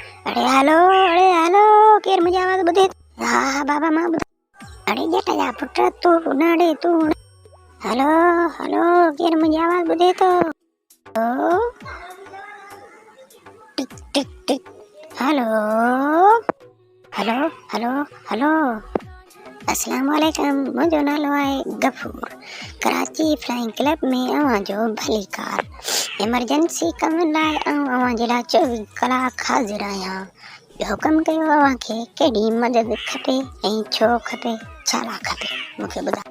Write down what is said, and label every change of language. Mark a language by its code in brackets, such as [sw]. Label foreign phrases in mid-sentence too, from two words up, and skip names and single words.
[sd] अरे केर मुझे आवाज बुधे। हाँ बाबा मां बुध। अरे जटा जा पुत्र तू नाड़े तू। हेलो हेलो केर मुझे आवाज बुधे तो। ओ टिक टिक टिक। [en] hello hello hello hello. [ar] السلام عليكم. [sd] मुझो नालो आहे गफूर। कराची फ्लाइंग क्लब में अवां जो भली कार। इमरजेंसी कम लाइ अवां जे लाइ 24 कलाक हाज़िर आहियां। हुकम कयो अवां खे केॾी मदद खपे ऐं छो खपे छा खपे मूंखे ॿुधायो।